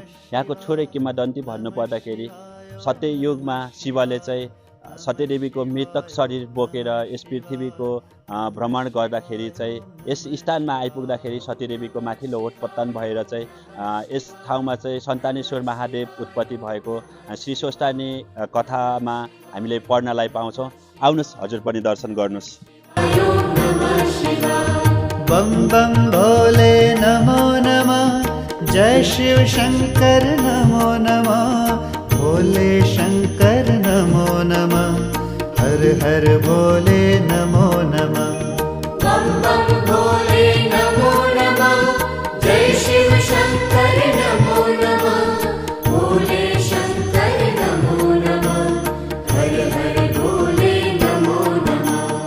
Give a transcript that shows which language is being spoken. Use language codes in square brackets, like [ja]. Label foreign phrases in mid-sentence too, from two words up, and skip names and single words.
[ne] यहाँको थोरै किंवदन्ती भन्नुपर्दाखेरि सत्ययुगमा शिवले चाहिँ सत्यदेवीको मृतक शरीर बोकेर यस पृथ्वीको भ्रमण गर्दाखेरि चाहिँ यस स्थानमा आइपुग्दाखेरि सत्यदेवीको माथिल्लो ओठ पतन भएर चाहिँ यस ठाउँमा चाहिँ सन्तानेश्वर महादेव उत्पत्ति भएको श्री स्वस्थानी कथामा हामीले पढ्नलाई पाउँछौँ। आउनुहोस् हजुर पनि दर्शन गर्नुहोस्। [sa] बम बम भोले नमो नमः, जय शिव शंकर नमो नमः, भोले शंकर नमो नमः, हर हर भोले नमो नमः। बम बम भोले नमो नमः, जय शिव शंकर नमो नमः, भोले शंकर नमो नमः, हर हर भोले नमो नमः।